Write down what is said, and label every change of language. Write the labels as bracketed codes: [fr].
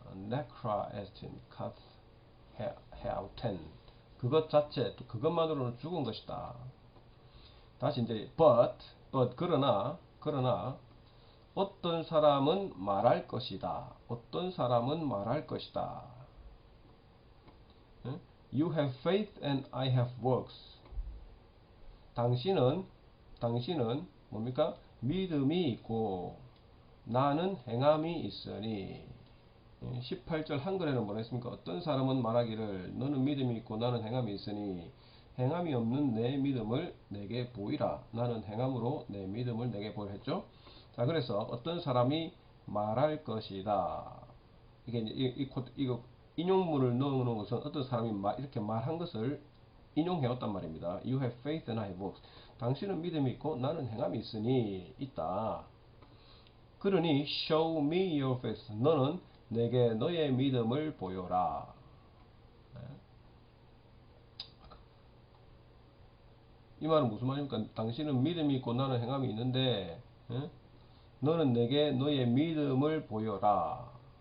[el] necra estin kath heauten [ko] 그것 자체 또 그것만으로는 죽은 것이다. 다시 이제 but 그러나 어떤 사람은 말할 것이다. 어떤 사람은 말할 것이다. [en] You have faith and I have works. [ko] 당신은 뭡니까? 믿음이 있고 나는 행함이 있으니 18절 한글에는 뭐라 했습니까? 어떤 사람은 말하기를 너는 믿음이 있고 나는 행함이 있으니 행함이 없는 내 믿음을 내게 보이라. 나는 행함으로 내 믿음을 내게 보이라 했죠. 자 그래서 어떤 사람이 말할 것이다. 이게 이거 인용문을 넣어놓은 것은 어떤 사람이 이렇게 말한 것을 인용해왔단 말입니다. [en] You have faith and I have works. [ko] 당신은 믿음이 있고 나는 행함이 있으니 있다. 그러니 [en] show me your faith. [ko] 너는 내게 너의 믿음을 보여라. 이 말은 무슨 말입니까? 당신은 믿음이 있고 나는 행함이 있는데 너는 내게 너의 믿음을 보여라.